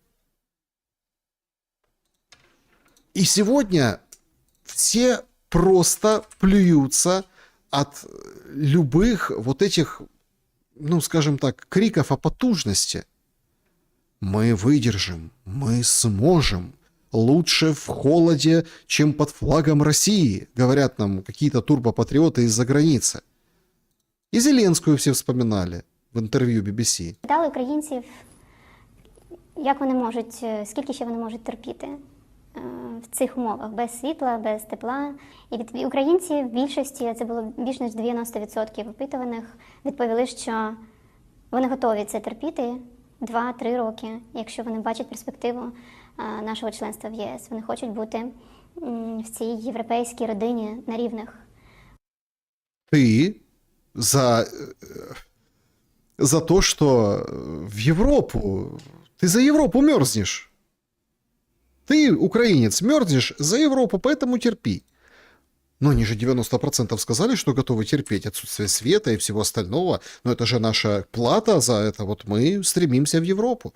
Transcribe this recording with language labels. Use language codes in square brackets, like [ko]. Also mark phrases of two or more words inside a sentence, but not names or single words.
[ru] И сегодня все просто плюются от любых вот этих, скажем так, криков о потужности. Мы выдержим, мы сможем. Лучше в холоде, чем под флагом России, говорят нам какие-то [uk] турбопатріоти із-за границі. І Зеленську всі вспоминали в інтерв'ю BBC. Питали українців, як вони можуть, скільки ще вони можуть терпіти в цих умовах, без світла, без тепла. І від українців в більшості, це було більш ніж 90% опитуваних, відповіли, що вони готові це терпіти 2-3 роки, якщо вони бачать перспективу нашого членства в ЄС. Вони хочуть бути в цій європейській родині на рівних. [ru] Ти за то, что в Европу, ты за Европу мерзнешь. Ты, украинец, мерзнешь за Европу, поэтому терпи. Но они же 90% сказали, что готовы терпеть отсутствие света и всего остального. Но это же наша плата за это. Вот мы стремимся в Европу.